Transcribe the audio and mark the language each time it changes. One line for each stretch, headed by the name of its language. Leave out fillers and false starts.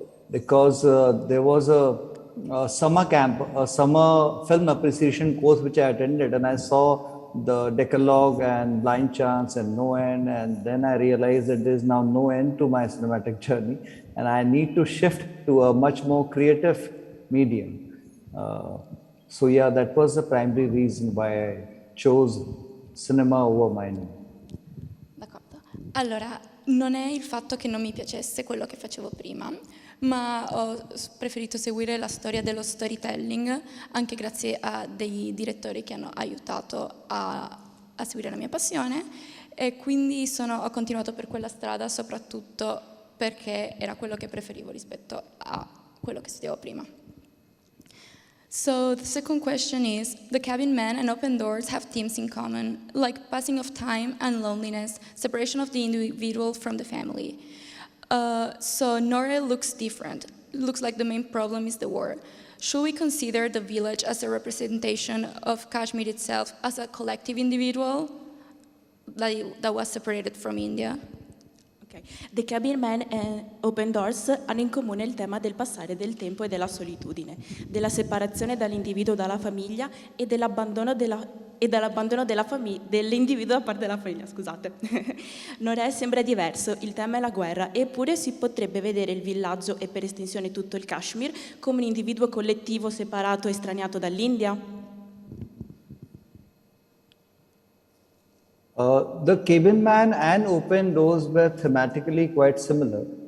English: Because there was a summer camp, a summer film appreciation course which I attended, and I saw the Decalogue and Blind Chance and No End, and then I realized that there is now no end to my cinematic journey, and I need to shift to a much more creative medium. So yeah, that was the primary reason why I chose cinema over mining.
Italian: D'accordo. Allora, non è il fatto che non mi piacesse quello che facevo prima, ma ho preferito seguire la storia dello storytelling, anche grazie a dei direttori che hanno aiutato a seguire la mia passione, e quindi ho continuato per quella strada, soprattutto perché era quello che preferivo rispetto a quello che studiavo prima.
English: So the second question is, The Cabin Man and Open Doors have themes in common, like passing of time and loneliness, separation of the individual from the family. So Nore looks different. Looks like the main problem is the war. Should we consider the village as a representation of Kashmir itself as a collective individual that was separated from India? Okay.
Italian: The Cabin Man e Open Doors hanno in comune il tema del passare del tempo e della solitudine, della separazione dall'individuo dalla famiglia e dell'abbandono dell'individuo da parte della famiglia, scusate. Nore sembra diverso, il tema è la guerra, eppure si potrebbe vedere il villaggio e per estensione tutto il Kashmir come un individuo collettivo separato e estraniato dall'India?
English: The Cabin Man and Open Doors were thematically quite similar.